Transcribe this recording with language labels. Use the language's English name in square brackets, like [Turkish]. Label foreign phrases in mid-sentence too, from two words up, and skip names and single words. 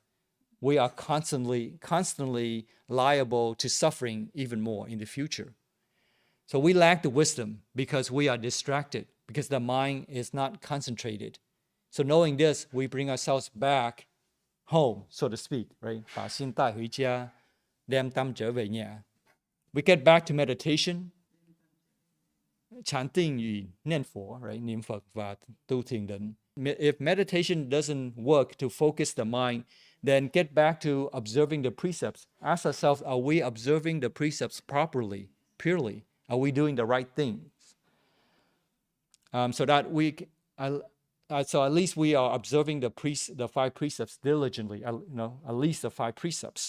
[English] We are constantly liable to suffering even more in the future. So we lack the wisdom because we are distracted, because the mind is not concentrated. So knowing this, we bring ourselves back home, so to speak, right? [Chinese] 把心带回家, [Vietnamese] đem tâm trở về nhà. [English] We get back to meditation, [Chinese] 禅定与念佛, right? [Vietnamese] 念佛 và tu thiền định. [English] If meditation doesn't work to focus the mind, then get back to observing the precepts. Ask ourselves, are we observing the precepts properly, purely? Are we doing the right things? So at least we are observing the 5 precepts diligently, at least the 5 precepts.